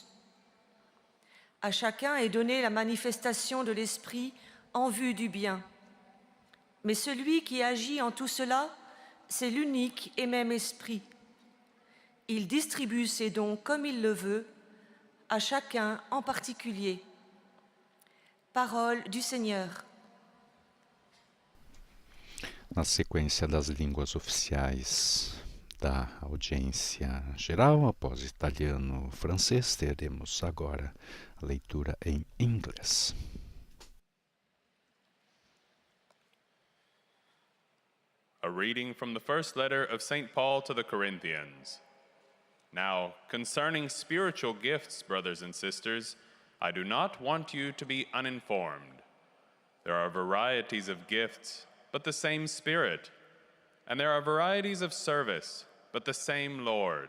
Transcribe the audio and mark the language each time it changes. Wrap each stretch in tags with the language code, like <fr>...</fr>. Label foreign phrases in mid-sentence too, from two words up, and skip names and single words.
<fr>À chacun est donnée la manifestation de l'Esprit en vue du bien. Mais celui qui agit en tout cela, c'est l'unique et même Esprit. Il distribue ses dons comme il le veut, à chacun en particulier. Parole du Seigneur.</fr> <pt>Na sequência das línguas oficiais da audiência geral, após italiano e francês, teremos agora a leitura em inglês.</pt> <en>A reading from the first letter of St. Paul to the Corinthians. Now, concerning spiritual gifts, brothers and sisters, I do not want you to be uninformed. There are varieties of gifts, but the same Spirit. And there are varieties of service, but the same Lord.</en>